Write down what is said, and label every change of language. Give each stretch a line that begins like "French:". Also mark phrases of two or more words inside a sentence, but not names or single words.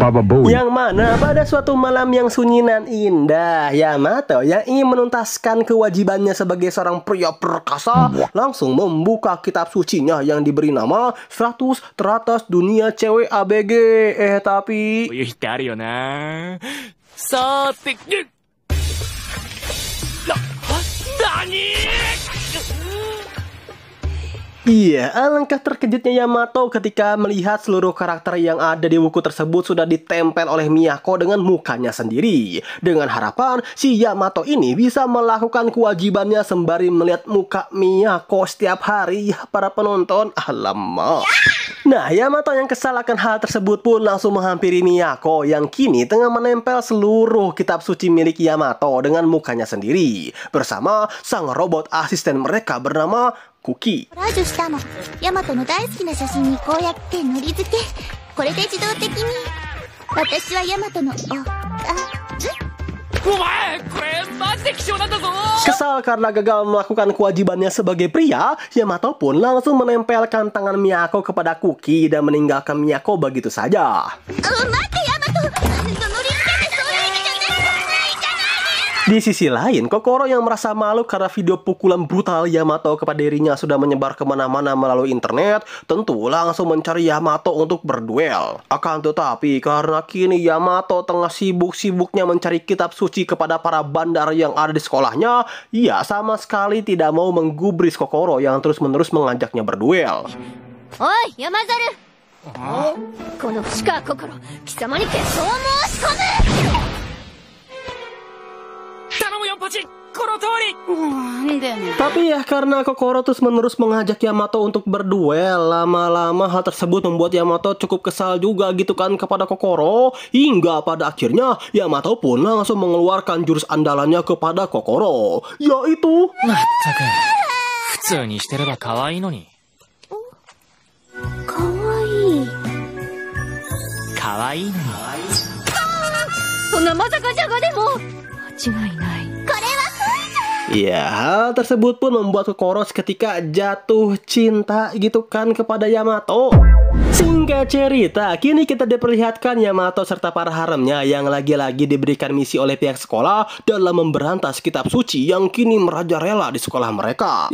Indonesian: Yang mana pada suatu malam yang sunyi nan indah, Yamato yang ingin menuntaskan kewajibannya sebagai seorang pria perkasa langsung membuka kitab sucinya yang diberi nama 100 teratas dunia cewek ABG. Tapi
Japanese: こういう日ってあるよな。さーて、何？
Indonesian: Iya, alangkah terkejutnya Yamato ketika melihat seluruh karakter yang ada di buku tersebut sudah ditempel oleh Miyako dengan mukanya sendiri. Dengan harapan si Yamato ini bisa melakukan kewajibannya sembari melihat muka Miyako setiap hari ya para penonton. Alamak. Nah, Yamato yang kesal akan hal tersebut pun langsung menghampiri Miyako yang kini tengah menempel seluruh kitab suci milik Yamato dengan mukanya sendiri bersama sang robot asisten mereka bernama Kuki.
Japanese: コラージュしたの。ヤマトの大好きな写真にこうやってのり付け。これで自動的に。私はヤマトの、お前、これマジで貴重なんだぞ。
Indonesian: Kesal karena gagal melakukan kewajibannya sebagai pria, Yamato pun langsung menempelkan tangan Miyako kepada Kuki dan meninggalkan Miyako begitu saja.
Japanese: 待ってヤマト。のり付けってそういう意味じゃないじゃない。
Indonesian: Di sisi lain, Kokoro yang merasa malu karena video pukulan brutal Yamato kepada dirinya sudah menyebar kemana-mana melalui internet, tentu langsung mencari Yamato untuk berduel. Akan tetapi, karena kini Yamato tengah sibuk-sibuknya mencari kitab suci kepada para bandar yang ada di sekolahnya, ia sama sekali tidak mau menggubris Kokoro yang terus-menerus mengajaknya berduel.
Japanese: おい、山猿。この星川心、貴様に決闘を申し込む。頼むよパチ、この通り。
Indonesian: Tapi ya karena Kokoro terus-menerus mengajak Yamato untuk berduel, lama-lama hal tersebut membuat Yamato cukup kesal juga gitu kan kepada Kokoro. Hingga pada akhirnya Yamato pun langsung mengeluarkan jurus andalannya kepada Kokoro, yaitu
Japanese: まったく、普通にしてれば可愛いのに。かわいい。可愛いのに。そんなまさかじゃがでも。間違いない。これは
Indonesian: Ya, hal tersebut pun membuat Kokoro seketika jatuh cinta gitu kan kepada Yamato. Singkat cerita, kini kita diperlihatkan Yamato serta para haremnya yang lagi-lagi diberikan misi oleh pihak sekolah dalam memberantas kitab suci yang kini merajalela di sekolah mereka.